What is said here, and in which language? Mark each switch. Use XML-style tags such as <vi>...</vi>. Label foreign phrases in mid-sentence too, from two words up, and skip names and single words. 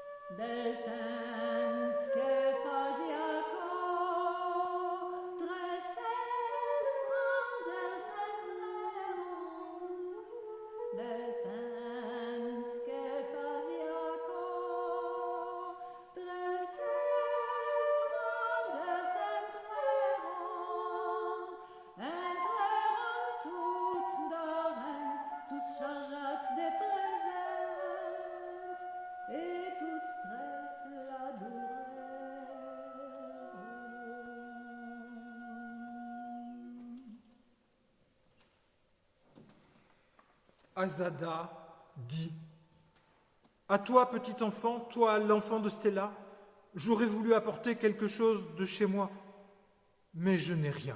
<oc>del temps que fazia cor, tres estrangers entreron, del temps que fazia cor, tres estrangers entreron tots d'aren, tots chargats de presents, et tots tres l'adorèrent.</oc> <fr>Azada dit « À toi, petit enfant, toi, l'enfant de Stella, j'aurais voulu apporter quelque chose de chez moi, mais je n'ai rien.</fr>